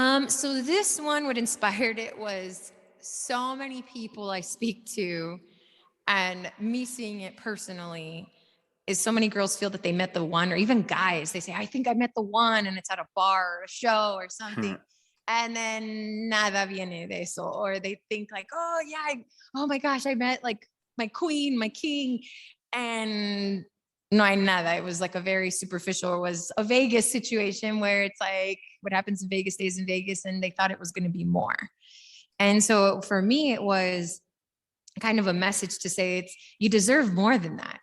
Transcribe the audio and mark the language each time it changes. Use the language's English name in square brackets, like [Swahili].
[English] So this one, what inspired it was so many people I speak to, and me seeing it personally, is so many girls feel that they met the one, or even guys, they say, I think I met the one, and it's at a bar or a show or something. And then [Spanish] nada viene de eso. [English] Or they think like, oh yeah, oh my gosh, I met like my queen, my king. And [Spanish] no hay nada. [English] It was like a very superficial, it was a Vegas situation where it's like what happens in Vegas stays in Vegas, and they thought it was going to be more. And so for me, it was kind of a message to say you deserve more than that.